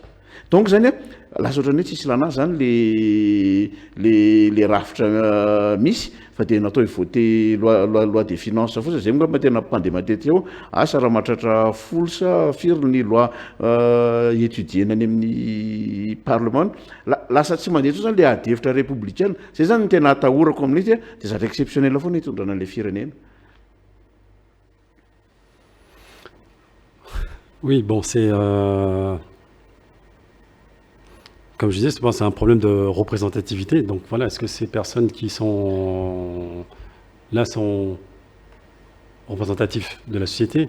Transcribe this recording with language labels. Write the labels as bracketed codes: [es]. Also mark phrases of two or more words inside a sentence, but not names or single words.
[mg] Donc zany lasa ohatrany hoe tsisy lana zany le rafitra misy fa de natao hivoter [fr] loi des finances [mg] fotsiny zay ngamba tena mpandeha matetika eo asa raha mahatratra folo sa firy ny loi étudiena any amin'ny parlement lasa tsy mandeha tso zany le ady hevitra républicaine. Zay zany ny tena atahorako amin'izy de zatra exceptionnel foana hitondrana an'le firenena. [fr] Oui, bon, c'est comme je disais, c'est un problème de représentativité. Donc voilà, est-ce que ces personnes qui sont là sont représentatifs de la société?